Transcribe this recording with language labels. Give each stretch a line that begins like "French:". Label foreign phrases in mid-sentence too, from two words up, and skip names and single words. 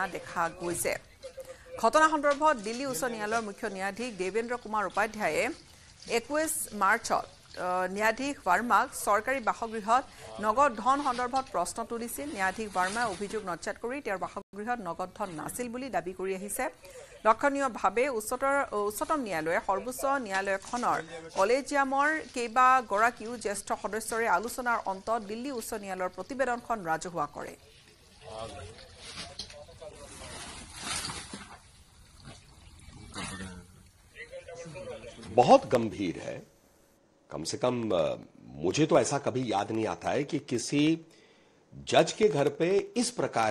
Assamese: দেখা গৈছে ঘটনা সন্দৰ্ভত দিল্লী উচ্চ ন্যায়ালয়ৰ মুখ্য ন্যায়াধীশ দেৱেন্দ্ৰ কুমাৰ উপাধ্যায়ে 21 মাৰ্চত ন্যায়াধীশ ভাৰ্মাক চৰকাৰী বাসগৃহত নগদ ধন সন্দৰ্ভত প্ৰশ্ন তুলিছিল ন্যায়াধীশ ভাৰ্মাই অভিযোগ নচ্যাত কৰি তেওঁৰ বাসগৃহত নগদ ধন নাছিল বুলি দাবী কৰি আহিছে লক্ষণীয়ভাৱে উচ্চতম ন্যায়ালয়ে সৰ্বোচ্চ ন্যায়ালয়খনৰ কলেজিয়ামৰ কেইবাগৰাকীও জ্যেষ্ঠ সদস্যৰে আলোচনাৰ অন্তত দিল্লী উচ্চ ন্যায়ালয়ৰ প্ৰতিবেদনখন ৰাজহুৱা কৰে
Hindi: बहुत गंभीर है कम से कम मुझे तो ऐसा कभी याद नहीं आता है कि किसी जज के घर पे इस प्रकार